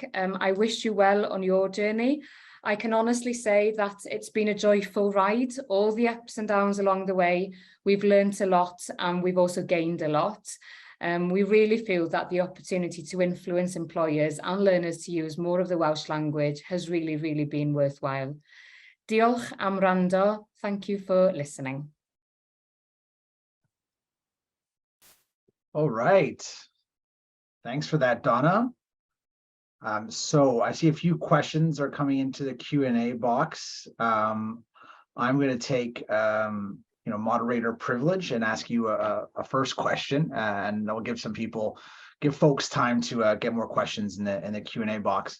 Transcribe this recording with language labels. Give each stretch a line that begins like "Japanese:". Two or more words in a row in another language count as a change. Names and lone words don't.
English: I wish you well on your journey. I can honestly say that it's been a joyful ride, all the ups and downs along the way. We've learned a lot and we've also gained a lot. We really feel that the opportunity to influence employers and learners to use more of the Welsh language has really been worthwhile.
Welsh: Diolch am wrando.
English: Thank you for listening. All right. Thanks for that, Donna. So I see a few questions are coming into the Q&A box. I'm going to take moderator privilege and ask you a first question, and I'll give folks time to get more questions in the Q&A box.